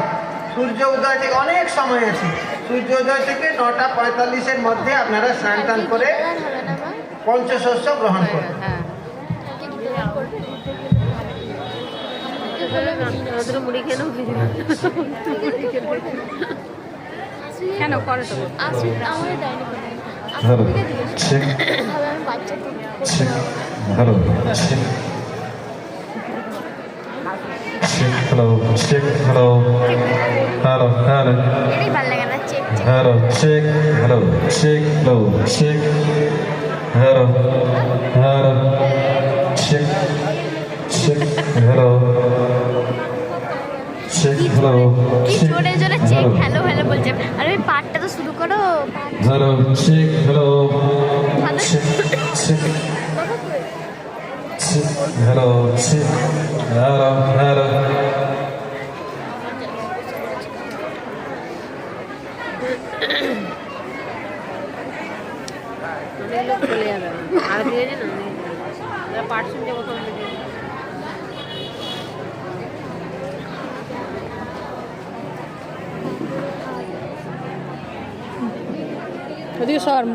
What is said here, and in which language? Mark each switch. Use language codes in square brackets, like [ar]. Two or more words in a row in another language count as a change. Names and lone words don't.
[bn] সূর্য উদয় থেকে অনেক সময় আছে, সূর্য উদয় থেকে 9:45-এর মধ্যে আপনারা স্নান টান করে পঞ্চশস্য গ্রহণ করবেন। কেন করে তো [en] Hello, check. Check. Hello, check. Check. Hello, check. Hello. Hello, hello. Hello, check. Hello, check. Hello, check. Hello, hello. Check. Check. Hello. Check. Hello. [bn] জোরে জোরে [en] check hello hello [bn] বলছে। আরে পাঠটা তো শুরু করো। [en] Hello, check. Hello. Check. Check. Check. Hello, check. Hello, hello. [bn] চলে যাবে আর দিয়ে না পাঠ শুনতে কোথাও ওদিকে সর।